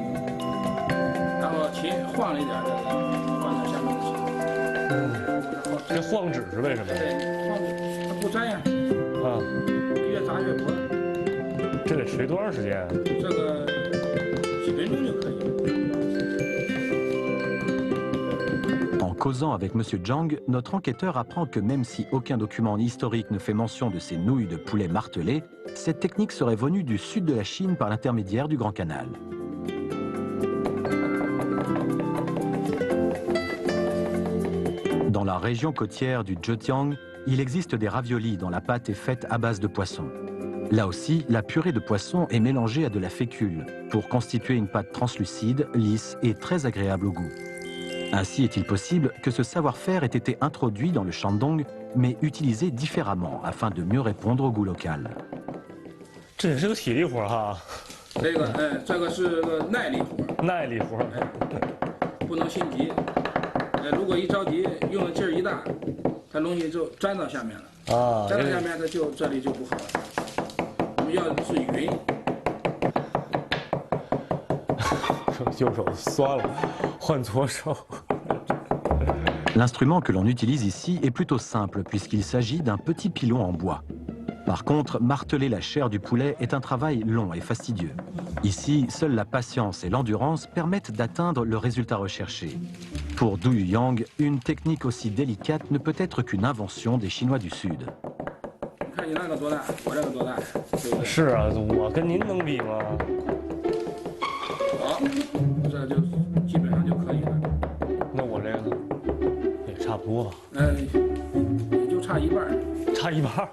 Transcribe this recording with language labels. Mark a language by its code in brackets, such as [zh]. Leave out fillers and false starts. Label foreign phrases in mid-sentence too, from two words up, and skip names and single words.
[zh] 然后琴晃了一点的，放在下面就行。这晃指是为什么？对，晃指它不粘呀。啊。越砸越薄。这得锤多长时间啊？这个几分钟就可以了。 [fr] En causant avec M. Zhang, notre enquêteur apprend que même si aucun document historique ne fait mention de ces nouilles de poulet martelées, cette technique serait venue du sud de la Chine par l'intermédiaire du Grand Canal. Dans la région côtière du Zhejiang, il existe des raviolis dont la pâte est faite à base de poisson. Là aussi, la purée de poisson est mélangée à de la fécule pour constituer une pâte translucide, lisse et très agréable au goût. Ainsi est-il possible que ce savoir-faire ait été introduit dans le Shandong, mais utilisé différemment afin de mieux répondre au goût local. [zh] 这也是个体力活哈。这个是个耐力活。耐力活，不能心急。如果一着急，用的劲儿一大，它容易就粘到下面了。啊，粘到下面，它就这里就不好了。我们要的是匀。右手酸了，换左手。 [fr] L'instrument que l'on utilise ici est plutôt simple puisqu'il s'agit d'un petit pilon en bois. Par contre, marteler la chair du poulet est un travail long et fastidieux. Ici, seule la patience et l'endurance permettent d'atteindre le résultat recherché. Pour Du Yang, une technique aussi délicate ne peut être qu'une invention des Chinois du Sud. [zh] 看你那个多大，我这个多大，对不对？是啊，我跟您能比吗？好，这就基本上就可以了。那我这个呢？也差不多吧。也就差一半儿。差一半儿。